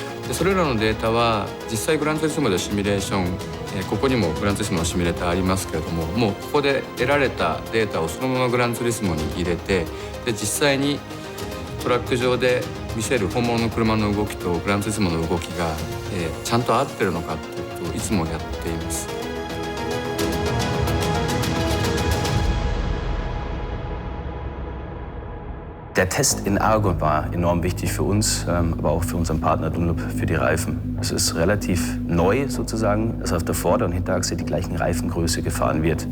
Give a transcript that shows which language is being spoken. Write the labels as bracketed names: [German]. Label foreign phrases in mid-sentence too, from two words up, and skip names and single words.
[Japanese] でそれらのデータは実際グランツーリスモでシミュレーション、ここにもグランツーリスモのシミュレーターありますけれども、もうここで得られたデータをそのままグランツーリスモに入れて、で実際にトラック上で見せる本物の車の動きとグランツーリスモの動きが、ちゃんと合ってるのかっていうことをいつもやっています。 [German] Der Test in Aragon war enorm wichtig für uns, aber auch für unseren Partner Dunlop für die Reifen. Es ist relativ neu sozusagen, dass auf der Vorder- und Hinterachse die gleichen Reifengröße gefahren wird.